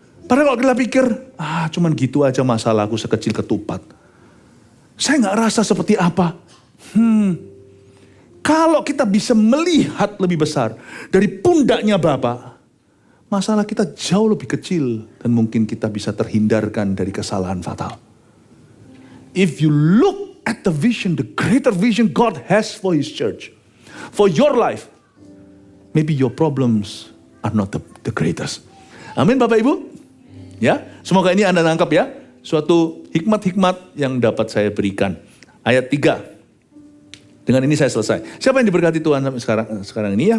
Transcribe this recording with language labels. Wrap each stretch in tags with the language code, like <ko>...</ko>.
<id>Padahal kalau kita pikir, cuman gitu aja masalahku sekecil ketupat. Saya gak rasa seperti apa. Kalau kita bisa melihat lebih besar dari pundaknya Bapa, masalah kita jauh lebih kecil dan mungkin kita bisa terhindarkan dari kesalahan fatal.</id> <en>If you look at the vision, the greater vision God has for His church, for your life, maybe your problems are not the greatest.</en> <id>Amin Bapak Ibu. Ya, semoga ini Anda nangkap ya. Suatu hikmat-hikmat yang dapat saya berikan. Ayat 3. Dengan ini saya selesai. Siapa yang diberkati Tuhan sampai sekarang ini ya?</id>